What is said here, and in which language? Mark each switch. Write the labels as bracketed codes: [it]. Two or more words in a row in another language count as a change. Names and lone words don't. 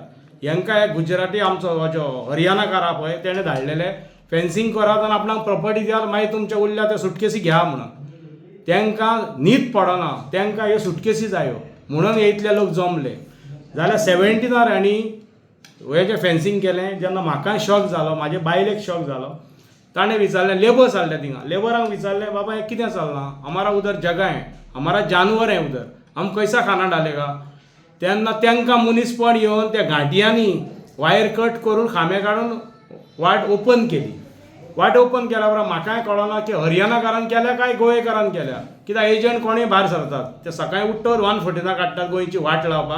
[kok] हेंकां एक गुजराती आमचो जो हरियाणाकार आहा पळय तेणें धाडलेले फेन्सींग करात आनी आपणाक प्रॉपर्टी दियात मागीर तुमच्या उरल्या त्या सुटकेसी घ्या म्हणून. तेंकां न्हीद पडना. तेंकां ह्यो सुटकेसी जायो म्हणून हे इतले लोक जमले. जाल्यार 17 हांणी हे जें फेन्सींग केलें जेन्ना म्हाकाय शॉक जालो म्हाजे बायलेक शॉक जालो. ताणें विचारलें लेबर्स आसले थिंगा. लेबरांक विचारलें बाबा हें कितें चलना. [hi] हमारा उधर जगह है, हमारा जानवर है उधर, हम कैसा खाना डालेगा. [kok] तेन्ना तेंकां मनीसपण येवन त्या घांटयांनी वायर कट करून खांबे काडून वाट ओपन केली. वाट ओपन केल्या उपरांत म्हाकाय कळना की हरियाणाकारान केल्या काय गोंयकारान केल्या. कित्याक एजंट कोणूय भायर सरतात ते सकाळीं उठ्ठवर 1 फुटिना काडटात गोंयची वाट लावपाक.